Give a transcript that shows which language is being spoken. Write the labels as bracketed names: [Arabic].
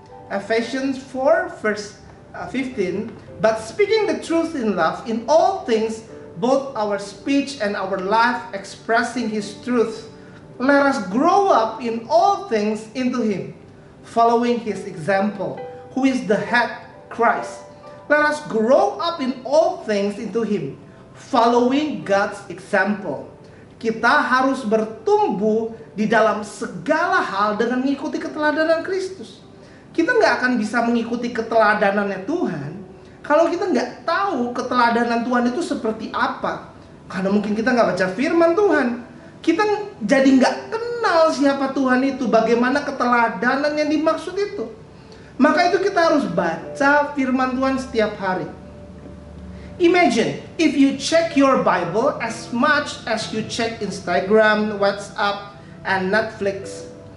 [English] Ephesians 4 verse 15, but speaking the truth in love, in all things, both our speech and our life expressing His truth, let us grow up in all things into Him, following His example, who is the head, Christ. Let us grow up in all things into Him, following God's example. [Indonesian] Kita harus bertumbuh di dalam segala hal dengan mengikuti keteladanan Kristus. Kita nggak akan bisa mengikuti keteladanannya Tuhan kalau kita nggak tahu keteladanan Tuhan itu seperti apa. Karena mungkin kita nggak baca firman Tuhan, kita jadi nggak kenal siapa Tuhan itu, bagaimana keteladanan yang dimaksud itu. Maka itu kita harus baca firman Tuhan setiap hari. [English] Imagine if you check your Bible as much as you check Instagram, WhatsApp, and Netflix.